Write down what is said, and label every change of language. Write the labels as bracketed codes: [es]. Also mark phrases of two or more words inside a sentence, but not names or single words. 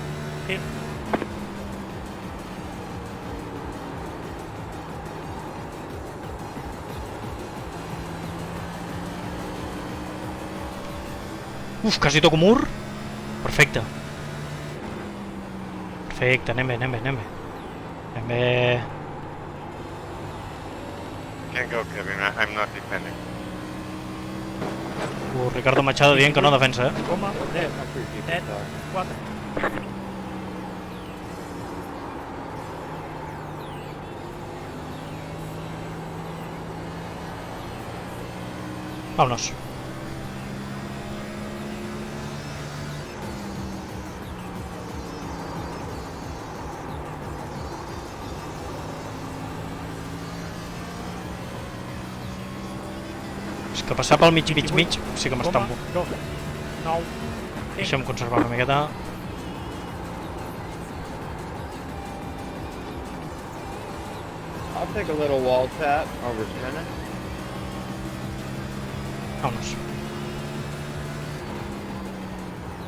[ca] Uf, quasi toco mur. Perfecte. Perfecte, anem bé, anem bé, anem bé. Anem bé. [en] Can't go, Kevin. I'm not defending. [ca] Ricardo Machado dient que no defensa, eh? Coma, 10, [en] Not three people, [ca] 7, [en] sorry. [ca] 4. Vámonos. És que passar pel mig sí que m'estampo. 2, 9, 5. Deixa'm conservar una miqueta. [en] I'll take a little wall tap over spinning. Vámonos.